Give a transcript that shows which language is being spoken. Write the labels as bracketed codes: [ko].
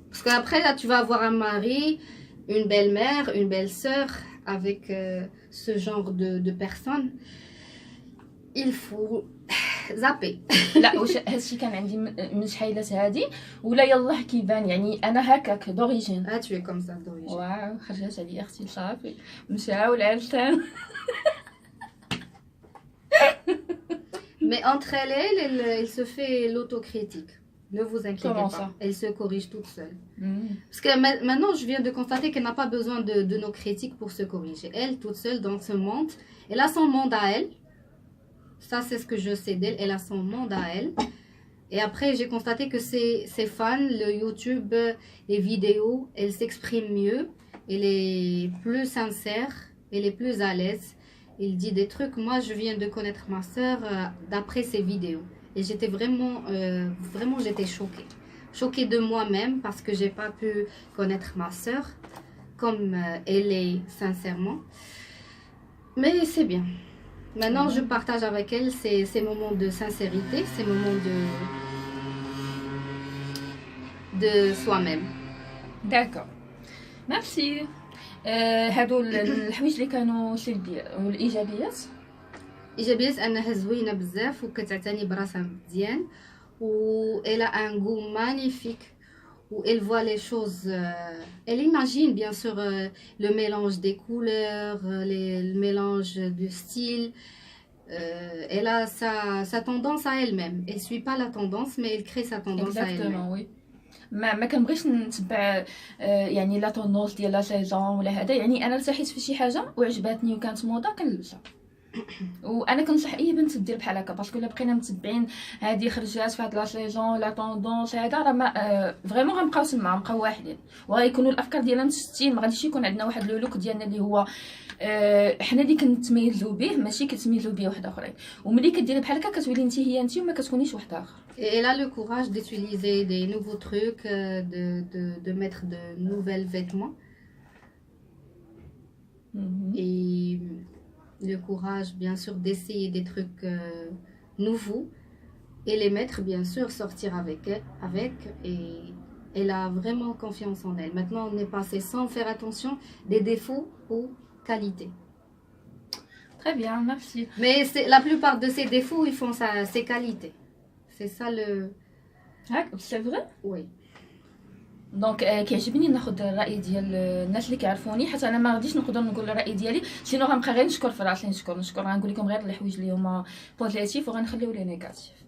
[fr] Parce qu'après, là, tu vas avoir un mari, une belle-mère, une belle-sœur, avec ce genre de personnes. Il faut zapper. [ar] لا واش هادشي كان عندي من شحيلات هادي ولا يلاه كيبان؟ يعني انا هكاك دوريجين. [fr] Tu es comme ça d'origine. [ar] واو خرجت عليا اختي صافي مشاو العرسان. [fr] Mais entre elle se fait l'autocritique. Ne vous inquiétez Comment pas. ça? Elle se corrige toute seule. Parce que maintenant, je viens de constater qu'elle n'a pas besoin de nos critiques pour se corriger. Elle, toute seule dans ce monde, elle a son monde à elle. Ça, c'est ce que je sais d'elle. Elle a son monde à elle. Et après, j'ai constaté que ses fans, le YouTube, les vidéos, elle s'exprime mieux, elle est plus sincère, elle est plus à l'aise. Il dit des trucs. Moi, je viens de connaître ma sœur d'après ses vidéos. Et j'étais vraiment, j'étais choquée. Choquée de moi-même parce que j'ai pas pu connaître ma sœur comme elle est sincèrement. Mais c'est bien. Maintenant, je partage avec elle ces moments de sincérité, ces moments de soi-même. داكور ميرسي. [ar] هادو الحوايج اللي كانوا سلبيه والايجابيات. ايجابيات انها زوينه بزاف وكتعتني براسها مزيان [fr] و elle a un goût magnifique où elle voit les choses elle imagine bien sûr le mélange des couleurs le mélange du style elle a sa tendance à elle-même elle suit pas la tendance mais elle crée sa tendance à elle-même. oui. [ar] ما كنبغيش نتبع يعني لا طونوس ديال لا سيزون ولا هذا. يعني انا ارتحيت في شي حاجه وعجباتني وكانت موضه كنلبسها. وانا كنصح اي بنت دير بحال هكا باسكو الا بقينا متبعين هذه خرجات في هاد لا سيزون لا طوندونس هذا راه ما فريمون غنبقاو تما نبقاو واحدين وغيكونوا الافكار ديالنا متشتتين. ما غاديش يكون عندنا واحد لو لوك ديالنا اللي هو حنا اللي كنتميزوا به ماشي كتميزوا به واحد اخرين. وملي كديري بحال هكا كتولي انت هي انت وما كتكونيش واحد اخر. [fr] Et elle a le courage d'utiliser des nouveaux trucs, de mettre de nouvelles vêtements. Et le courage, bien sûr, d'essayer des trucs nouveaux et les mettre, bien sûr, sortir avec. Et elle a vraiment confiance en elle. Maintenant, on est passé sans faire attention des défauts aux qualités. Très bien, merci. Mais la plupart de ses défauts, ils font ses qualités. C'est ça le... C'est vrai. Oui. [ar] دونك كيعجبني ناخذ الراي ديال الناس اللي كيعرفوني حتى انا ما غاديش نقدر نقول الراي ديالي سينو غنبقى غير نشكر في راسي نشكر غنقول لكم غير الحوايج اللي هما بوزيتيف وغنخليو لي نيجاتيف.